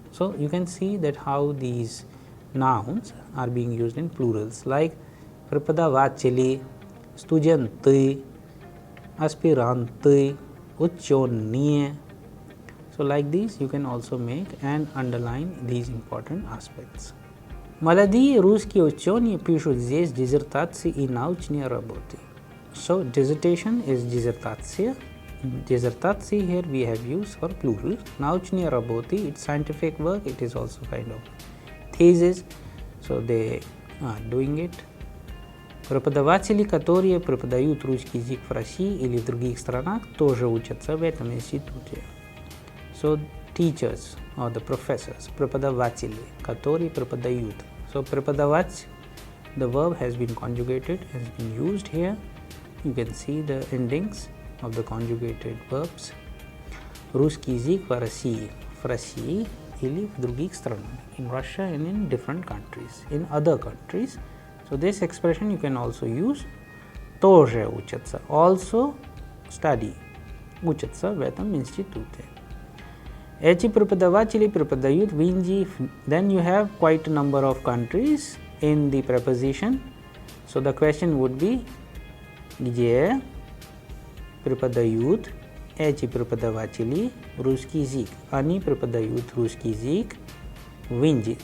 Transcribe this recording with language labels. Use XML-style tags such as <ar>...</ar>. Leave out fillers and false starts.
<en>So you can see that how these nouns are being used in plurals, like</en> <ru>преподаватели, студенты, аспиранты, ученые.</ru> <en>So like this you can also make and underline these important aspects.</en> <ru>Молодые русские ученые пишут здесь диссертации и научные работы.</ru> <en>So dissertation is dissertaция. Dissertaции here we have used for plural.</en> <ru>Научные работы,</ru> <en>it's scientific work, it is also kind of thesis. So they are doing it.</en> <ru>Преподаватели, которые преподают русский язык в России или в других странах, тоже учатся в этом институте.</ru> <en>So teachers or the professors,</en> <ru>преподаватели, которые преподают.</ru> <en>So преподавать, the verb has been conjugated, has been used here. You can see the endings of the conjugated verbs.</en> <ru>Русский язык в России или в других странах.</ru> <en>In Russia and in different countries, in other countries. So this expression you can also use.</en> <ru>Тоже учатся,</ru> <en>also study,</en> <ru>учатся в этом институте. Эти преподаватели преподают в Индии.</ru> <en>Then you have quite a number of countries in the preposition. So the question would be,</en> <ru>где преподают эти преподаватели русский язык? Они преподают русский язык в Индии.</ru>